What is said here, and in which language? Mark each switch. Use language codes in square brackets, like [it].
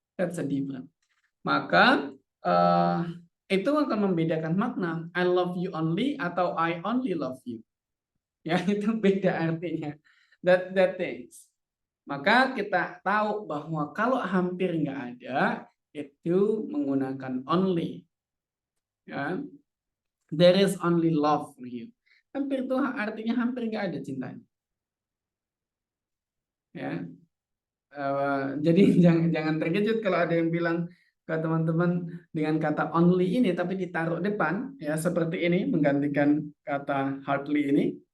[en] That's a difference. [id] Maka itu akan membedakan makna [en] I love you only atau I only love you. [id] Ya, itu beda artinya. [en] That things. [id] Maka kita tahu bahwa kalau hampir nggak ada, itu menggunakan only. Ya. [en] There is only love for you. [id] Hampir itu artinya hampir nggak ada cintanya. Ya. Jadi jangan terkejut kalau ada yang bilang ke teman-teman dengan kata only ini tapi ditaruh depan ya seperti ini menggantikan kata hardly ini.